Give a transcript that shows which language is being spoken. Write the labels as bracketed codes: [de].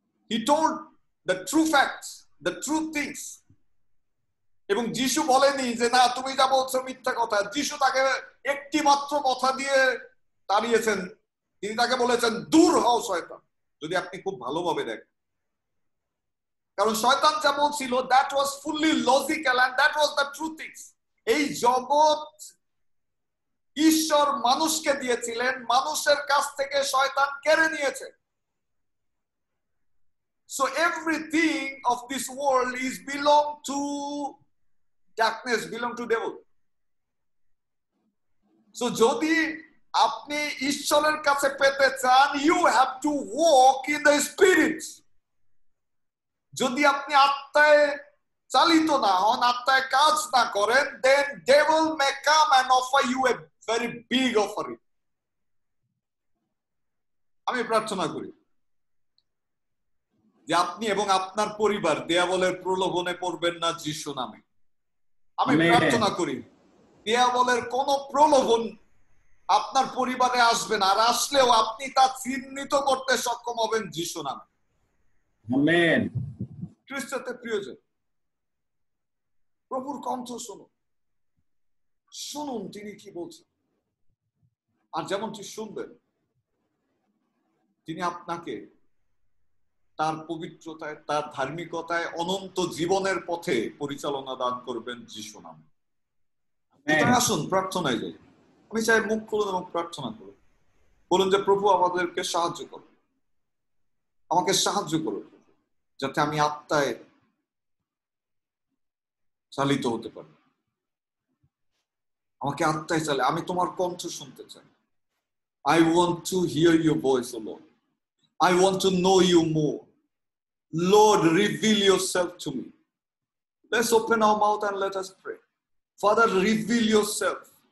[en] He told the true facts, the true things. [bn] এবং যিশু বলেনি যে না তুমি যা বলছো মিথ্যা কথা। যিশু তাকে একটি মাত্র কথা দিয়ে তাড়িয়েছেন, তিনি তাকে বলেছেন দূর হও শয়তান, যদি আপনি খুব ভালোভাবে দেখেন। কারণ শয়তান যা বলছিল [en] that was fully logical and that was the true things. [bn] এই জগৎ ঈশ্বর মানুষকে দিয়েছিলেন, মানুষের কাছ থেকে শয়তান কেড়ে নিয়েছে। [en] So everything of this world is belong to darkness, belong to devil. So [bn] যদি আপনি ঈশ্বরের কাছে পেতে চান, [en] you have to walk in the spirit. [bn] যদি আপনি আত্মায় চালিত না হন, আত্মায় কাজ না করেন, [en] then devil may come and offer you a very big offering. [bn] আমি প্রার্থনা করি যে আপনি এবং আপনার পরিবার দেয়াবলের প্রলোভনে পড়বেন না যিশু নামে। আমি প্রার্থনা করি দেয়াবলের কোন প্রলোভন আপনার পরিবারে আসবে না, আর আসলেও আপনি তা চিহ্নিত করতে সক্ষম হবেন যিশু নামে। আমেন। খ্রিস্টতে প্রিয়জন, প্রভুর কণ্ঠ শুনুন, শুনুন তিনি কি বলছেন। আর যেমনটি শুনবেন, তিনি আপনাকে তার পবিত্রতায়, তার ধার্মিকতায় অনন্ত জীবনের পথে পরিচালনা দান করবেন যিশু নামে। আসুন প্রার্থনায় যাই। আমি চাই মুখ খুলুন এবং প্রার্থনা করুন। বলুন যে প্রভু আমাদেরকে সাহায্য করুন, আমাকে সাহায্য করুন, যাতে আমি আত্মায় চালিত হতে পারি। আমাকে আত্মায় চালে, আমি তোমার কণ্ঠ শুনতে চাই। [en] I want to hear your voice, O Lord. I want to know you more. Lord, reveal yourself to me. Let's open our mouth and let us pray. Father, reveal yourself.